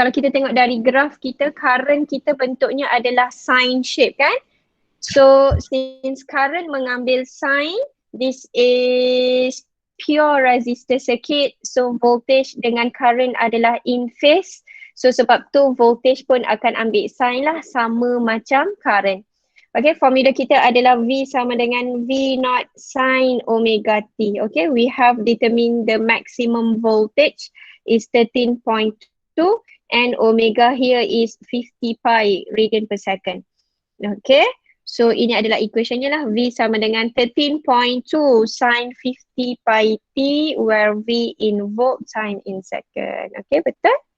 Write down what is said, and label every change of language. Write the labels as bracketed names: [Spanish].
[Malay] Kalau kita tengok dari graf kita, current kita bentuknya adalah sine shape kan? [English] So since current mengambil sine, this is pure resistor circuit. [Malay] So voltage dengan current adalah in phase. So sebab tu voltage pun akan ambil sign lah, sama macam current. Okay, formula kita adalah V sama dengan V0 sin omega T. [English] Okay, we have determined the maximum voltage is 13.2 and omega here is 50 pi radian per second. [Malay] Okay, so ini adalah equationnya lah. V sama dengan 13.2 sin 50 pi T [English] where V in volt, sin in second. [Malay] Okay, betul?